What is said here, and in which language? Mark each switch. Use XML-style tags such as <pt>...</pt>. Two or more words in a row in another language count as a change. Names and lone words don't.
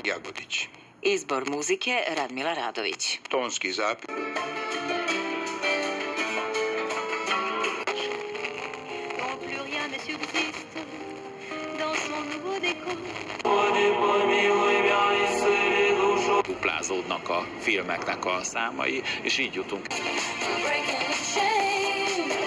<sr>Jagodić. Izbor muzike Radmila Radović. Tonski zapis.</sr> <fr>Quand plus rien ne subsiste dans son nouveau décor.</fr> <hu>Duplázódnak a filmeknek a számai, és így jutunk.</hu> <en>Breaking chains.</en>